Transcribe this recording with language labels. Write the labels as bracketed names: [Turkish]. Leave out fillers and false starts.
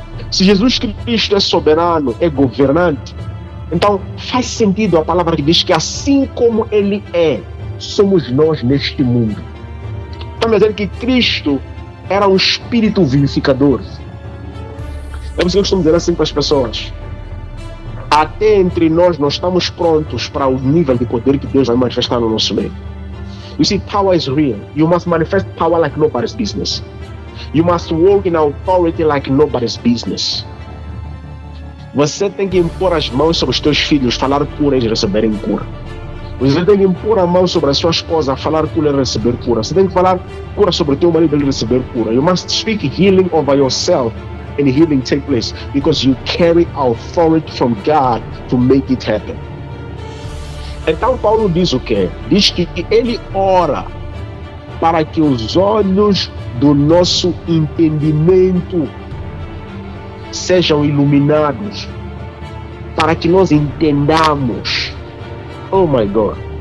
[Portuguese] Se Jesus Cristo é soberano, é governante, então faz sentido a palavra que diz que assim como ele é, somos nós neste mundo. Estamos a dizer que Cristo era um espírito vivificador. É por isso que eu costumo dizer assim para as pessoas: até entre nós estamos prontos para o nível de poder que Deus vai manifestar no nosso meio. [English] You see, power is real. You must manifest power like nobody's business. You must walk in authority like nobody's business. [Portuguese] Você tem que impor as mãos sobre os teus filhos, falar cura e eles receberem cura. Você tem que impor a mão sobre a sua esposa, falar cura e receber cura. Você tem que falar cura sobre o teu marido e ele receber cura. [English] You must speak healing over yourself and healing take place because you carry authority from God to make it happen. [Portuguese] Então Paulo diz o quê? Diz que ele ora para que os olhos do nosso entendimento sejam iluminados, para que nós entendamos. [English] Oh my God!